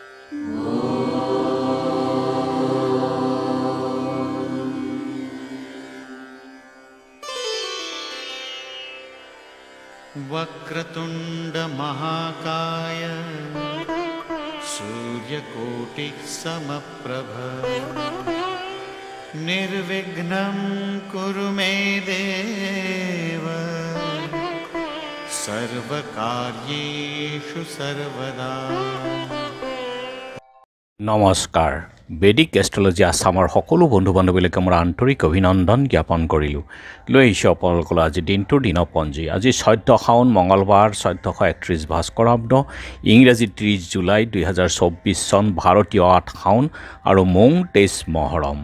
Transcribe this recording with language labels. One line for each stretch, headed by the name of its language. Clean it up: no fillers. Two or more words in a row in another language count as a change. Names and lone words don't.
Sanskrit: वक्रतुंड महाकाय सूर्यकोटि समप्रभ निर्विघ्नं कुरु मे देव सर्वकार्येषु सर्वदा।
Assamese: নমস্কাৰ বেদিক এষ্ট্ৰলজি আসামৰ সকলো বন্ধু বান্ধৱীলৈকে মোৰ আন্তৰিক অভিনন্দন জ্ঞাপন কৰিলোঁ। লৈ আহিছোঁ আপোনালোকলৈ আজি দিনটোৰ দিনপঞ্জী। আজি 14 শাওন মঙলবাৰ 1431 ভাস্কৰাব্দ ইংৰাজী 30 জুলাই 2024 চন ভাৰতীয় 8 শাওন আৰু মং 23 মহৰম।